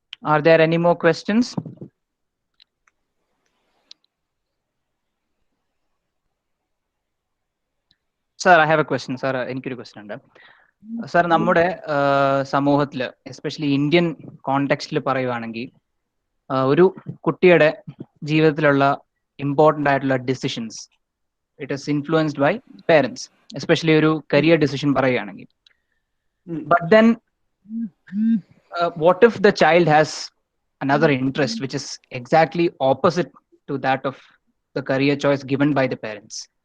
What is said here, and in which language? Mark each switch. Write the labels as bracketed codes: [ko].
[en] Are there any more questions? Sir, I have a question, sir. [ml] എനിക്കൊരു question ഉണ്ട് sir. നമ്മുടെ സമൂഹത്തിൽ, especially Indian കോണ്ടെക്സ്റ്റിൽ പറയുവാണെങ്കിൽ, ഒരു കുട്ടിയുടെ ജീവിതത്തിലുള്ള ഇമ്പോർട്ടൻ്റ് ആയിട്ടുള്ള decisions [en] it is influenced by parents, [ml] especially ഒരു കരിയർ ഡിസിഷൻ പറയുകയാണെങ്കിൽ. [en] But then what if the child has another interest which is exactly opposite to that of the career choice given by the parents?